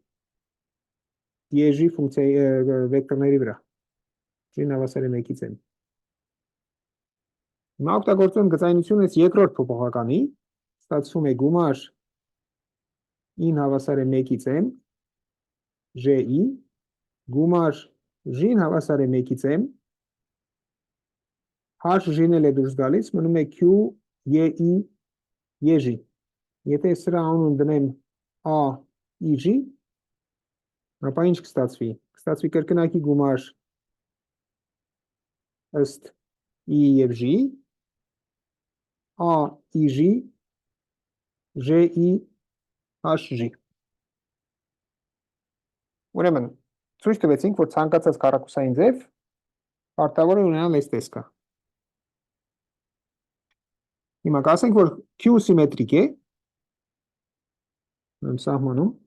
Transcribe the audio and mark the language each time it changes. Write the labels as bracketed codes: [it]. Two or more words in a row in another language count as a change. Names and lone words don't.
[hy] j-ի ֆունկցիայի վեկտորների վրա։ J-ն հավասար է 1-ից m։ Հիմա օգտագործում եմ գծայինությունը երկրորդ փոփոխականի, ստացվում է գումար ին հավասար է 1-ից m j-ի գումար j-ն հավասար է 1-ից m h-j-ն էլ է դուրս գալիս, մնում է q j-ի j-ի։ Եթե սրա անուն դնեմ a i-j, ապա ինչ կստացվի։ Կստացվի կրկնակի գումար ըստ i եւ j-ի, a i-j j-ի h-j։ Ուրեմն ցույց տվեցինք, որ ցանկացած քառակուսային ձև պարտավոր է ունենալ այս տեսքը։ Հիմա կասենք, որ Q սիմետրիկ է, սահմանում,